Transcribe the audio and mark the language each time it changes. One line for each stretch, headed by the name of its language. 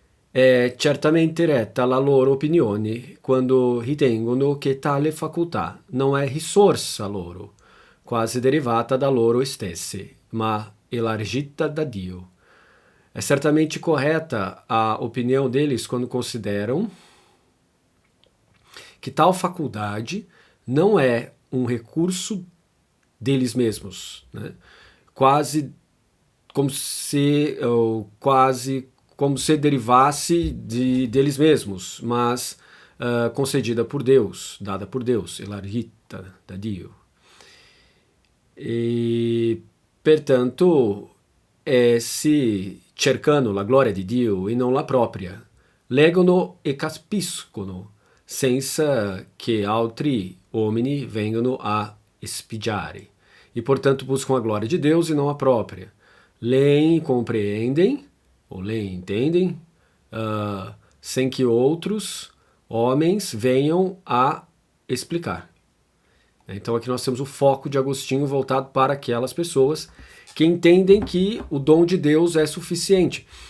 Italian: È certamente retta la loro opinione quando ritengono che tale facoltà non è risorsa loro, quasi derivata da loro stessi, ma elargita da Dio.
Portuguese: É certamente correta a opinião deles quando consideram que tal faculdade não é um recurso deles mesmos, né? quase como se derivasse deles mesmos, mas concedida por Deus, dada por Deus,
Italian: elargita da Dio. E, pertanto, essi, cercando la gloria di Dio e non la propria, leggono e capiscono senza che altri uomini vengano a espigiare.
Portuguese: E, portanto, buscam a glória de Deus e não a própria. Leem e compreendem, ou leem e entendem, sem que outros homens venham a explicar. Então aqui nós temos o foco de Agostinho voltado para aquelas pessoas que entendem que o dom de Deus é suficiente.